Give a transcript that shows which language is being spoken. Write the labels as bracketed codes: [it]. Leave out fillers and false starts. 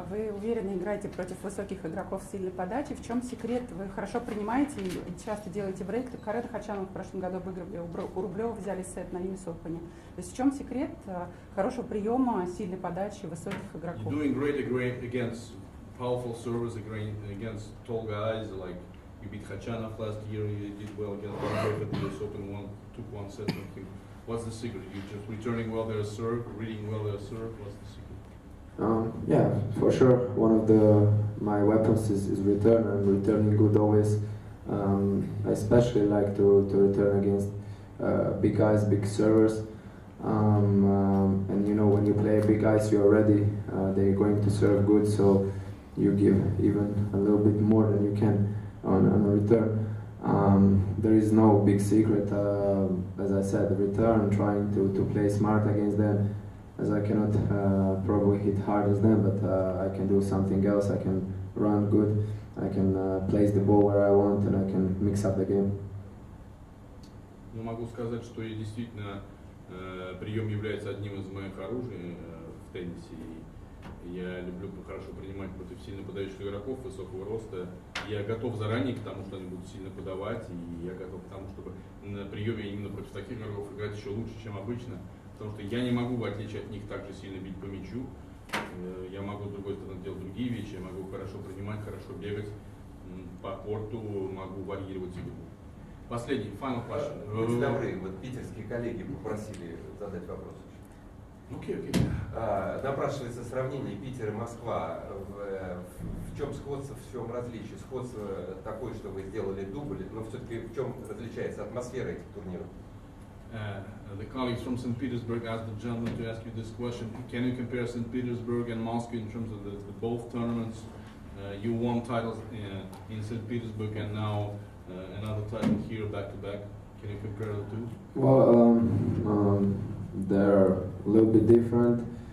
[ru] Вы уверенно играете против высоких игроков с сильной подачей. В чем секрет? Вы хорошо принимаете и часто делаете брейк. Карен Хачанов в прошлом году обыгрывали у Рублева, взяли сет на US Open. То есть в чем секрет хорошего приема, сильной подачи высоких игроков? [en] You're doing great against powerful servers, against tall guys, like you beat Khachanov last year, you did well against Rublev at the US Open, took 1 set from him. What's the secret? You just returning well their serve, reading well their serve? What's the secret? Yeah, for sure. One of my weapons is return, and returning good always. I especially like to return against big guys, big servers. And you know, when you play big guys, you're ready. They're going to serve good, so you give even a little bit more than you can on a return. There is no big secret. As I said, return, trying to play smart against them. As I cannot probably hit hard as them, but I can do something else. I can run good. I can place the ball where I want, and I can mix up the game. [ru] Ну, могу сказать, что и действительно прием является одним из моих оружий в теннисе. Я люблю хорошо принимать против сильно подающих игроков высокого роста. Я готов заранее к тому, что они будут сильно подавать, и я готов к тому, чтобы на приеме именно против таких игроков играть еще лучше, чем обычно. Потому что я не могу, в отличие от них, так же сильно бить по мячу. Я могу, с другой стороны, делать другие вещи. Я могу хорошо принимать, хорошо бегать по корту, могу варьировать игру. Последний, [en] final question. [ru] Будьте добры, вот питерские коллеги попросили задать вопрос. Окей. Напрашивается сравнение Питер и Москва. В чем сходство, в чем различие? Сходство такое, что вы сделали дубль, но все-таки в чем различается атмосфера этих турниров? [en] The colleagues from St. Petersburg asked the gentleman to ask you this question. Can you compare St. Petersburg and Moscow in terms of the both tournaments? You won titles in St. Petersburg and now another title here back to back. Can you compare the two? Well, they're a little bit different.